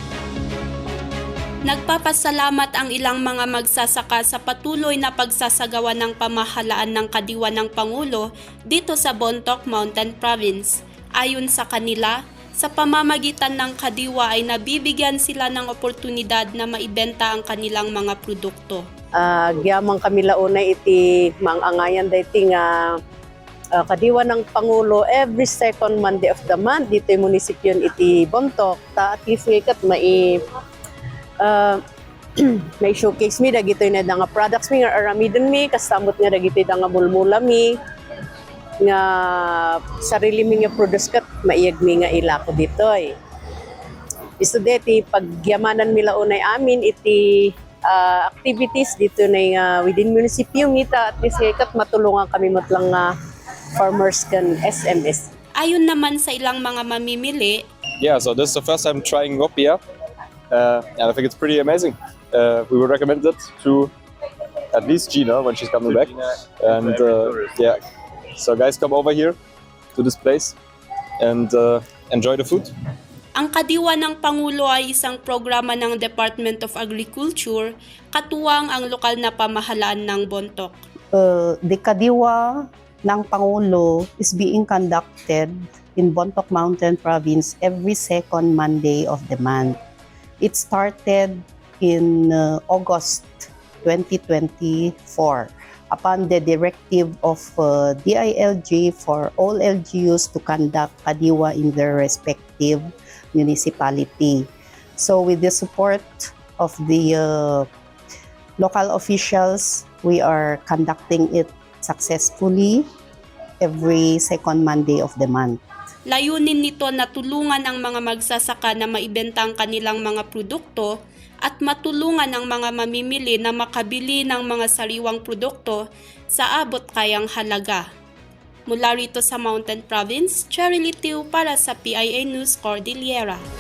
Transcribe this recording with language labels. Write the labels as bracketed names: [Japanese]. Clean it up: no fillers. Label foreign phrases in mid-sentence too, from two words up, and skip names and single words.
[Filipino] Nagpapasalamat ang ilang mga magsasaka sa patuloy na pagsasagawa ng pamahalaan ng kadiwa ng Pangulo dito sa Bontoc Mountain Province. Ayon sa kanila, sa pamamagitan ng kadiwa ay nabibigyan sila ng oportunidad na maibenta ang kanilang mga produkto. [Iloko] Gyamang kami launay iti mangangayan dayti nga kadiwa ng Pangulo [English] every second Monday of the month [Filipino] dito yung [Iloko] munisipyon iti Bontoc. Ta [English] at least [Iloko] ngayon may showcase mi dagito na nga products mi nga aramidon mi kastamot nga dagito nga mulmula mi nga sarili mi nga produce kat maiyag mi nga ilako dito ay. Isto deti pagyamanan mi launay amin iti activities dito na within munisipyo ngita [English] at least [Iloko] kat matulungan kami matlang nga farmers kan SMS. [Filipino] Ayon naman sa ilang mga mamimili, [English] yeah, so this is the first time trying Gopia. And I think it's pretty amazing. We would recommend it to at least Gina when she's coming back. And yeah, so guys, come over here to this place and enjoy the food. [Filipino] ang kadiwa ng Pangulo ay isang programa ng Department of Agriculture, katuwang ang lokal na pamahalaan ng Bontoc. [English] The kadiwa ng Pangulo is being conducted in Bontoc Mountain Province every second Monday of the month. It started in August 2024 upon the directive of DILG for all LGUs to conduct kadiwa in their respective municipality. So with the support of the local officials, we are conducting it successfully every second Monday of the month. [Filipino] Layunin nito na tulungan ang mga magsasaka na maibenta ang kanilang mga produkto at matulungan ang mga mamimili na makabili ng mga sariwang produkto sa abot kayang halaga. Mula rito sa Mountain Province, Cheryl Itiu para sa PIA News Cordillera.